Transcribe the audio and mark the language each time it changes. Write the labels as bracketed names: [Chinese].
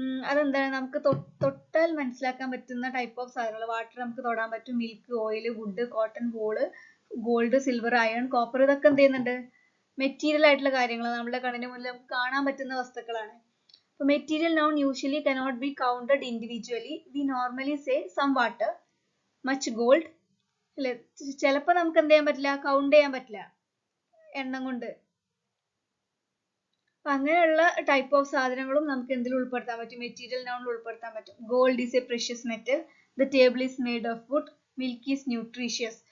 [Malayalam] അതെന്താണ്, നമുക്ക് തൊട്ടാൽ മനസ്സിലാക്കാൻ പറ്റുന്ന ടൈപ്പ് ഓഫ് സാധനങ്ങൾ. വാട്ടർ നമുക്ക് തൊടാൻ പറ്റും, milk, oil, would, cotton, wool, gold, silver, iron, copper, ഇതൊക്കെ എന്ത് ചെയ്യുന്നുണ്ട്, മെറ്റീരിയൽ ആയിട്ടുള്ള കാര്യങ്ങൾ, നമ്മുടെ കണ്ണിന് മുന്നിൽ നമുക്ക് കാണാൻ പറ്റുന്ന വസ്തുക്കളാണ്. [English] അപ്പൊ material noun usually cannot be counted individually. We normally say some water, much gold. [Malayalam] അല്ലെ, ചിലപ്പോൾ നമുക്ക് എന്ത് ചെയ്യാൻ പറ്റില്ല, കൗണ്ട് ചെയ്യാൻ പറ്റില്ല എണ്ണം കൊണ്ട്. അപ്പൊ അങ്ങനെയുള്ള ടൈപ്പ് ഓഫ് സാധനങ്ങളും നമുക്ക് എന്തിൽ ഉൾപ്പെടുത്താൻ പറ്റും, മെറ്റീരിയൽ നൗണിൽ ഉൾപ്പെടുത്താൻ പറ്റും. [English] Gold is a precious metal, the table is made of wood, milk is nutritious.